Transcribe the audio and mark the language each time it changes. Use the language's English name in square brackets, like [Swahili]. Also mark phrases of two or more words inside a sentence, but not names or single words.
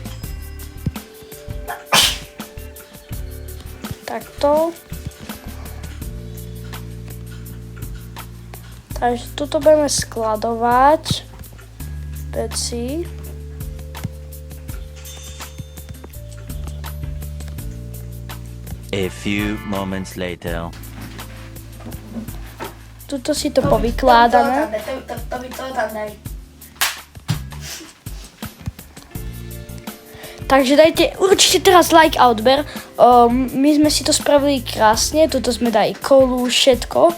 [Slovak] Takto. Takže tuto budeme skladovať veci. [English] A few moments later. [Slovak] Tuto si to povykládame. To by to tam daj. Takže dajte určite teraz like a odber. My sme si to spravili krásne. Tuto sme dali kolu, všetko.